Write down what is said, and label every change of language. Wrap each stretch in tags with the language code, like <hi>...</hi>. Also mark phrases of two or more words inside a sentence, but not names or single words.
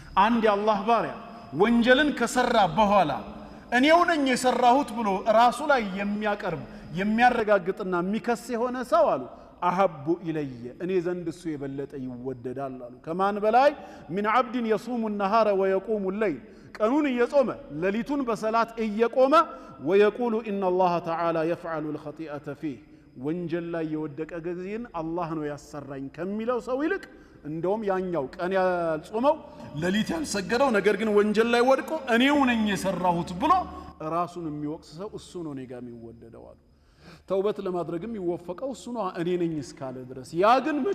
<am>አንድ የአላህ ባሪያ ወንጀልን ከሰራ በኋላ እኔው ነኝ የሰራሁት ብሎ ራሱ ላይ የሚያቀርብ የሚያረጋግጥና የሚከስ የሆነ ሰው አሉ</am> <ar>أحب إلي</ar> <am>እኔ ዘንድ እሱ የበለጠ ይወደዳል አሉ ከማን በላይ ምን</am> <ar>عبد يصوم النهار ويقوم الليل</ar> <am>ቀኑን እየጾመ ሌሊቱን በሰላት እየቆመ ويقول</am> <ar>ان الله تعالى يفعل الخطيئه فيه</ar> <am>ወንጀል ላይ የወደቀ ጊዜን አላህ ነው ያሰራኝ ከሚለው ሰው ይልቅ እንደውም ያኛው ቀን ያልጾመው ሌሊት ያልሰገደው ነገር ግን ወንጀል ላይ ወድቆ እኔው ነኝ የሰራሁት ብሎ ራሱን የሚወቅስ ሰው እሱ ነው እኔ ጋር የሚወደደው አሉ ተውበት ለማድረግም ይወፈቀው እሱ ነው እኔ ነኝ እስካለ ድረስ ያ ግን መቼ</am>